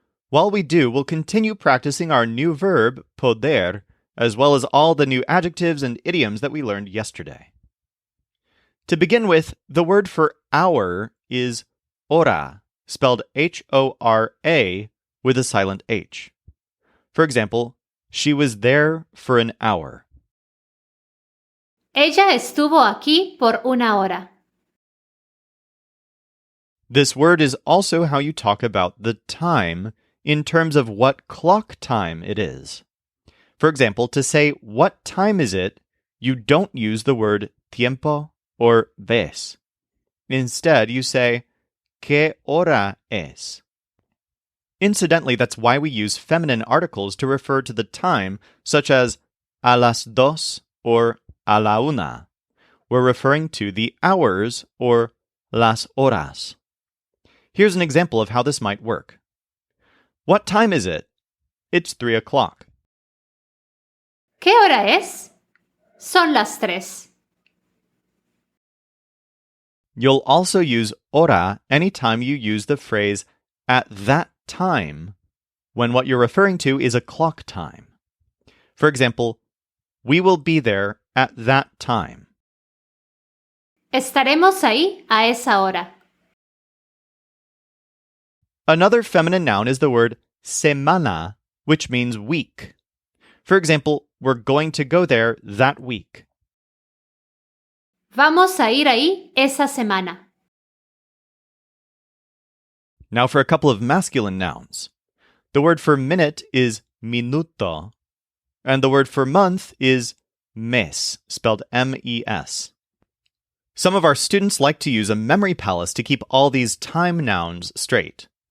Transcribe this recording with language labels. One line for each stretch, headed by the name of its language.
English: While we do, we'll continue practicing our new verb, poder, as well as all the new adjectives and idioms that we learned yesterday. To begin with, the word for hour is hora, spelled H-O-R-A with a silent H. For example, she was there for an hour.
Spanish: Ella estuvo aquí por una hora.
English: This word is also how you talk about the time in terms of what clock time it is. For example, to say what time is it, you don't use the word tiempo or ves. Instead, you say
Spanish: ¿qué hora es?
English: Incidentally, that's why we use feminine articles to refer to the time, such as
Spanish: a las dos
English: or
Spanish: a la una.
English: We're referring to the hours or las horas. Here's an example of how this might work. What time is it? It's 3 o'clock.
Spanish: ¿Qué hora es? Son las 3.
English: You'll also use hora anytime you use the phrase at that time when what you're referring to is a clock time. For example, we will be there at that time.
Spanish: Estaremos ahí a esa hora.
English: Another feminine noun is the word semana, which means week. For example, we're going to go there that week.
Spanish: Vamos a ir ahí esa semana.
English: Now for a couple of masculine nouns. The word for minute is minuto, and the word for month is mes, spelled M-E-S. Some of our students like to use a memory palace to keep all these time nouns straight.